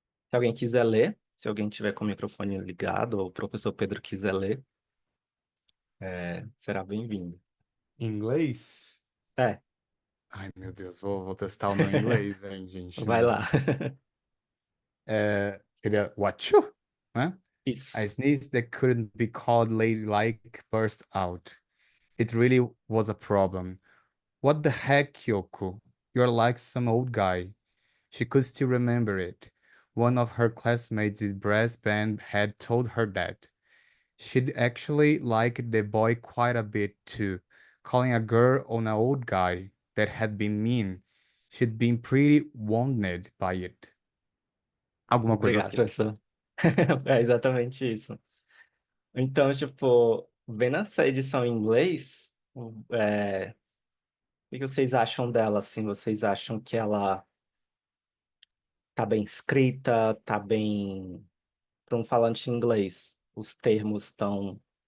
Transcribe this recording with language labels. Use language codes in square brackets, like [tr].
[pt] Se alguém quiser ler, se alguém tiver com o microfone ligado, ou o professor Pedro quiser ler, será bem-vindo. Inglês? É, Ai, meu Deus, vou testar o meu inglês, hein, gente. vai lá. Seria [en] what you, [pt] né? Isso. [en] A sneeze that couldn't be called ladylike burst out. It really was a problem. What the heck, Kyoko? You're like some old guy. She could still remember it. One of her classmates' brass band had told her that. She'd actually liked the boy quite a bit too, calling a girl on an old guy that had been mean. She'd been pretty wounded by it. [pt] Alguma coisa Obrigado, assim. professor. É exatamente isso. Então, tipo, vendo essa edição em inglês, o que vocês acham dela, assim? Vocês acham que ela tá bem escrita, tá bem... Para um falante em inglês, os termos estão